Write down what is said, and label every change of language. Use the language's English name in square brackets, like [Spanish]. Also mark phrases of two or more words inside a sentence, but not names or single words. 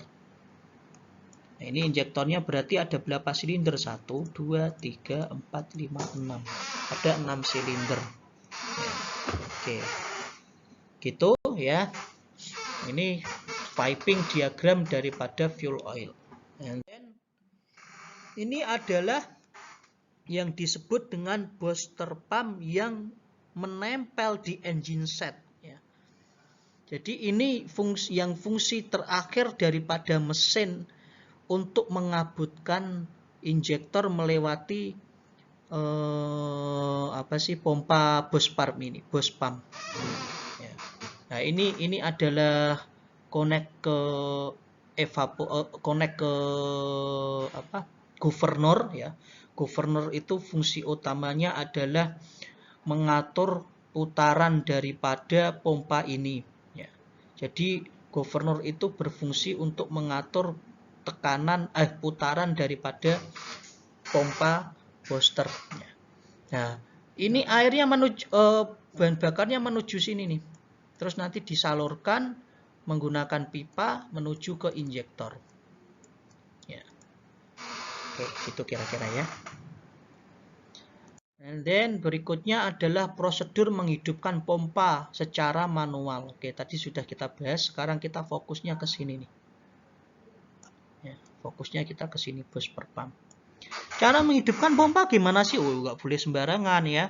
[Indonesian] Nah, ini injektornya berarti ada berapa silinder? 1, 2, 3, 4, 5, 6. Ada 6 silinder. Ya, oke. Gitu ya. Ini [English] piping diagram [Indonesian] daripada [English] fuel oil. And then, [Indonesian] ini adalah yang disebut dengan [English] booster pump [Indonesian] yang menempel di [English] engine set. [Indonesian] Ya. Jadi ini fungsi terakhir daripada mesin untuk mengabutkan injektor melewati pompa [English] boost pump. [Indonesian] Ya. Nah, ini adalah connect ke governor, ya. Governor itu fungsi utamanya adalah mengatur putaran daripada pompa ini, ya. Jadi governor itu berfungsi untuk mengatur putaran daripada pompa booster. Nah, ini airnya menuju bahan bakarnya menuju sini nih. Terus nanti disalurkan menggunakan pipa menuju ke injektor. Ya. Oke, itu kira-kira ya. [English] And then [Indonesian] berikutnya adalah prosedur menghidupkan pompa secara manual. Oke, tadi sudah kita bahas. Sekarang kita fokusnya ke sini nih. Ya, fokusnya kita ke sini, [English] booster pump. [Indonesian] Cara menghidupkan pompa gimana sih? Oh, nggak boleh sembarangan ya.